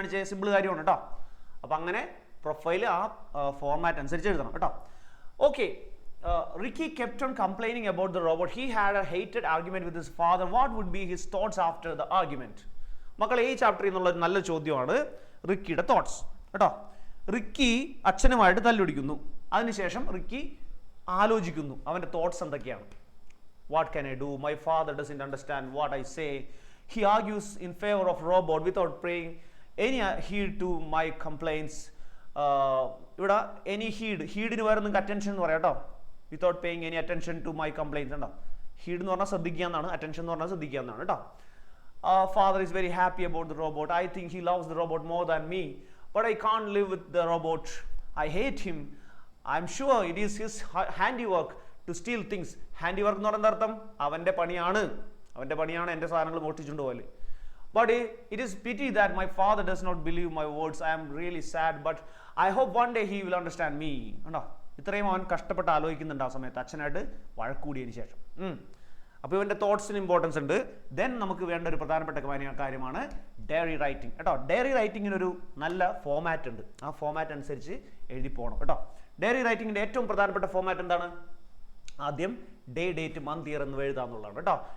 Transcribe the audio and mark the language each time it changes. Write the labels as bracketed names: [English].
[Malayalam] Simple കാര്യമാണ് കേട്ടോ. അപ്പം അങ്ങനെ പ്രൊഫൈൽ ആ ഫോർമാറ്റ് അനുസരിച്ച് എഴുതണം കേട്ടോ. Okay. [English] Ricky kept on complaining about the robot. He had a heated argument with his father. What would be his thoughts after the argument? [Malayalam] മക്കളെ, ഈ ചാപ്റ്ററിൽ നിന്നുള്ള നല്ല ചോദ്യമാണ് റിക്കിയുടെ തോട്ട്സ് കേട്ടോ. റിക്കി അച്ഛനുമായിട്ട് തല്ലുപിടിക്കുന്നു. അതിനുശേഷം റിക്കി ആലോചിക്കുന്നു അവൻ്റെ തോട്ട്സ് എന്തൊക്കെയാണ്. [English] What can I do? My father doesn't understand what I say. He argues in favor of robot without paying any heed to my complaints. [Malayalam] ഇവിടെ എനി ഹീഡിന് വേറെ നിങ്ങൾക്ക് അറ്റൻഷൻ എന്ന് പറയാം കേട്ടോ, [English] without paying any attention to my compliance [Malayalam] ഉണ്ടോ. Heed എന്ന് പറഞ്ഞാൽ ശ്രദ്ധിക്കുക എന്നാണ്, അറ്റൻഷൻ എന്ന് പറഞ്ഞാൽ ശ്രദ്ധിക്കുക എന്നാണ് കേട്ടോ. [English] Father is very happy about the robot. I think he loves the robot more than me, but I can't live with the robot. I hate him. I'm sure it is his handiwork to steal things. [Malayalam] Handiwork എന്ന് പറയുന്ന അർത്ഥം അവൻ്റെ പണിയാണ്, എൻ്റെ സാധനങ്ങൾ മോഷ്ടിച്ചുകൊണ്ട് പോലെ. [English] But it is pity that my father does not believe my words. I am really sad, but I hope one day he will understand me. [Malayalam] ഉണ്ടോ, ഇത്രയും അവൻ കഷ്ടപ്പെട്ട് ആലോചിക്കുന്നുണ്ട് ആ സമയത്ത് അച്ഛനായിട്ട് വഴക്കൂടിയതിന് ശേഷം. അപ്പോൾ ഇവൻ്റെ തോട്ട്സിന് ഇമ്പോർട്ടൻസ് ഉണ്ട്. ദെൻ നമുക്ക് വേണ്ട ഒരു പ്രധാനപ്പെട്ട കാര്യമാണ് ഡയറി റൈറ്റിംഗ് കേട്ടോ. ഡയറി റൈറ്റിങ്ങിനൊരു നല്ല ഫോമാറ്റ് ഉണ്ട്, ആ ഫോമാറ്റ് അനുസരിച്ച് എഴുതി പോകണം കേട്ടോ. ഡയറി റൈറ്റിങ്ങിൻ്റെ ഏറ്റവും പ്രധാനപ്പെട്ട ഫോമാറ്റ് എന്താണ്? ആദ്യം ഡേ, ഡേറ്റ്, മന്ത്, ഇയർ എന്ന് എഴുതാന്നുള്ളതാണ് കേട്ടോ.